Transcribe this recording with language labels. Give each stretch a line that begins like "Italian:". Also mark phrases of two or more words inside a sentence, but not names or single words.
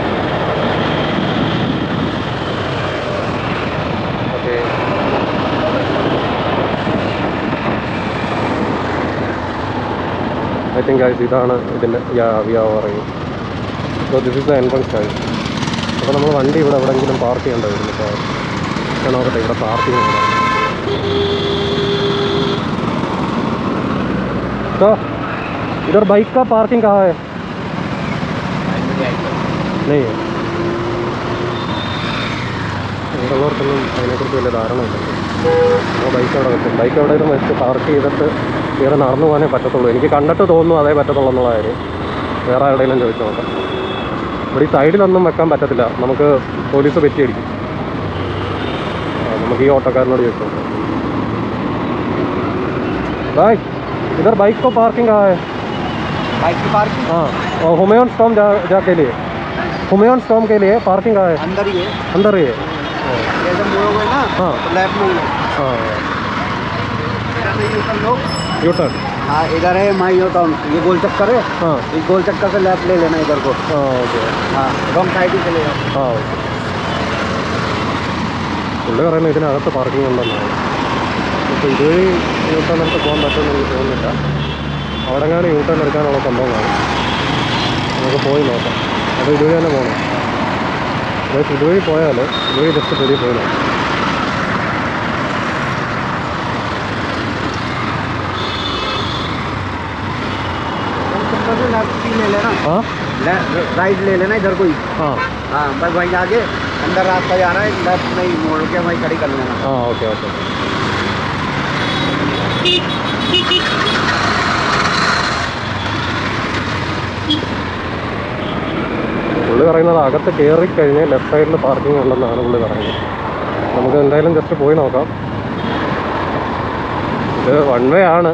English: Okay, I think guys
Malayalam: ഇതാണ് ഇതിൻ്റെ പറയും.
English: So this is the entrance guys.
Malayalam: അപ്പോൾ നമ്മൾ വണ്ടി ഇവിടെ എവിടെയെങ്കിലും പാർക്ക് ചെയ്യേണ്ടി വരും. ഇപ്പോൾ ഞാൻ നോക്കട്ടെ ഇവിടെ പാർക്കിംഗ് ഉണ്ട്. സോ ഇതൊരു
Hindi: बाइक का पार्किंग कहाँ है? नहीं है.
Malayalam: ഇവിടെയുള്ളവർക്കൊന്നും അതിനെക്കുറിച്ച് വലിയ ധാരണയില്ല. അപ്പോൾ ബൈക്ക് അവിടെ വെക്കും. ബൈക്ക് എവിടെയും വെച്ച് പാർക്ക് ചെയ്തിട്ട് വേറെ നടന്നു പോകാനേ പറ്റത്തുള്ളൂ. എനിക്ക് കണ്ടിട്ട് തോന്നുന്നു അതേ പറ്റത്തുള്ളൂ എന്നുള്ള കാര്യം. വേറെ എവിടെയെങ്കിലും ചോദിച്ചു നോക്കാം. ഇവിടെ ഈ സൈഡിലൊന്നും വെക്കാൻ പറ്റത്തില്ല, നമുക്ക് പോലീസ് പെറ്റിയടിക്കും. നമുക്ക് ഈ ഓട്ടോക്കാരനോട് ചോദിച്ചു നോക്കാം.
Hindi: भाई इधर बाइक को पार्किंग कहाँ है? बाइक की पार्किंग? हाँ, और हुमायूं टॉम जाके लिए हुमायूं टॉम के लिए पार्किंग कहाँ है? अंदर ही है. अंदर ही है. जैसे मुड़ोगे ना हाँ तो लेफ्ट में लो. हाँ, इधर से
English: U turn
Hindi: लो.
English: U turn.
Hindi: हाँ, इधर है मायूं टाउन. ये गोल चक्कर है. हाँ इस गोल चक्कर से लेफ्ट ले लेना इधर को. हाँ ओके. हाँ,
English: wrong side
Hindi: ही चले जाओ.
Malayalam: ആ ഓക്കെ. പുള്ളി പറയുന്നത് ഇതിനകത്ത് പാർക്കിംഗ് ഉണ്ടെന്നാണ്. അപ്പോൾ ഇതുവഴി
English: U turn
Malayalam: എടുത്ത് പോകാൻ പറ്റുമെന്ന് എനിക്ക് തോന്നുന്നില്ല. അവിടെ എങ്ങാനും
English: U turn
Malayalam: എടുക്കാനുള്ള സംഭവം കാണും. നമുക്ക് പോയി നോക്കാം. അത് ഇതുവഴി തന്നെ പോകണം. അതായത് ഇതുവഴി പോയാൽ ഇതുവഴി ജസ്റ്റ് പുതിയ പോയി നോക്കാം.
Hindi: लेफ्ट ले लेना. हाँ राइट ले लेना इधर को ही. हाँ हाँ, बस वहीं आगे अंदर रास्ता जा रहा है. लेफ्ट नहीं मोड़ के वहीं खड़ी कर लेना. हाँ ओके ओके.
Malayalam: പുള്ളി പറയുന്നത് അകത്ത് കയറി കഴിഞ്ഞ് ലെഫ്റ്റ് സൈഡിൽ പാർക്കിംഗ് ഉണ്ടെന്നാണ് പുള്ളി പറയുന്നത്. നമുക്ക് എന്തായാലും ജസ്റ്റ് പോയി നോക്കാം. ഇത്
English: one way
Malayalam: ആണ്.